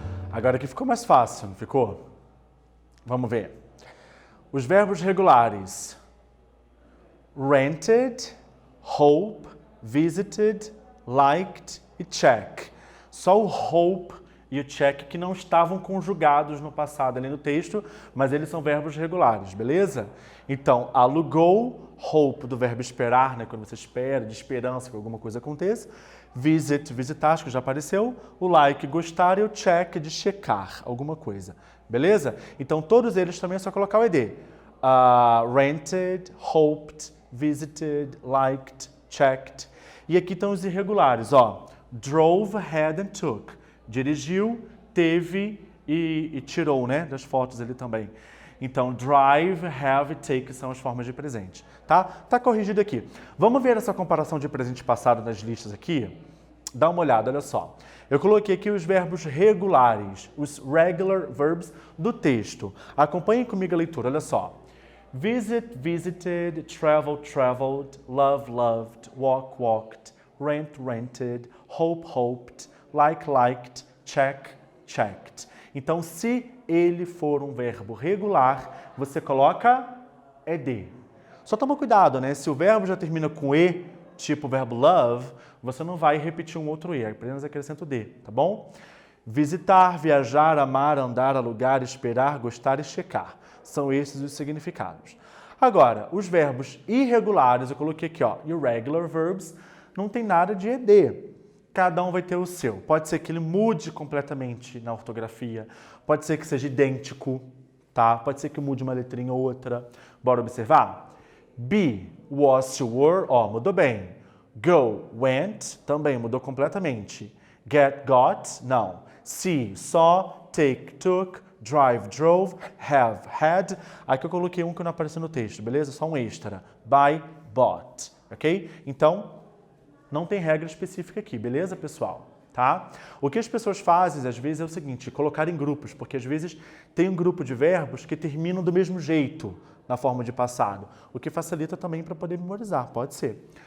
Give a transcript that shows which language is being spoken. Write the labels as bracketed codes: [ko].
[pt] Agora aqui ficou mais fácil, não ficou? Vamos ver. Os verbos regulares. [en] Rented, hope, visited, liked e check. [pt] Só o hope e o check que não estavam conjugados no passado ali no texto, mas eles são verbos regulares, beleza? Então, alugou, hope do verbo esperar, né, quando você espera, de esperança que alguma coisa aconteça. Visit, visitar, acho que já apareceu. O like, gostar, e o check, de checar alguma coisa, beleza? Então, todos eles também é só colocar o ED. [en] Rented, hoped, visited, liked, checked. [pt] E aqui estão os irregulares, ó. [en] Drove, had and took. [pt] Dirigiu, teve, e tirou, né, das fotos ali também. Então, [en] drive, have [pt] e take são as formas de presente, tá? Tá corrigido aqui. Vamos ver essa comparação de presente passado nas listas aqui? Dá uma olhada, olha só. Eu coloquei aqui os verbos regulares, os regular verbs do texto. Acompanhem comigo a leitura, olha só. [en] Visit, visited, travel, traveled, love, loved, walk, walked, rent, rented, hope, hoped, like, liked, check, checked. [pt] Então, se ele for um verbo regular, você coloca ed. Só toma cuidado, né? Se o verbo já termina com e, tipo o verbo love, você não vai repetir um outro e, apenas acrescenta o d, tá bom? Visitar, viajar, amar, andar, alugar, esperar, gostar e checar. São esses os significados. Agora, os verbos irregulares, eu coloquei aqui, ó, irregular verbs, não tem nada de ed. Cada um vai ter o seu. Pode ser que ele mude completamente na ortografia, pode ser que seja idêntico, tá? Pode ser que mude uma letrinha ou outra. Bora observar? [en] Be, was, were, [pt] ó, mudou bem. [en] Go, went, [pt] também mudou completamente. [en] Get, got, não. See, saw, take, took, drive, drove, have, had. [pt] Aqui eu coloquei um que não apareceu no texto, beleza? Só um extra. [en] Buy, bought, [pt] ok? Então, não tem regra específica aqui, beleza, pessoal? Tá? O que as pessoas fazem, às vezes, é o seguinte, colocar em grupos, porque às vezes tem um grupo de verbos que terminam do mesmo jeito na forma de passado, o que facilita também para poder memorizar, pode ser.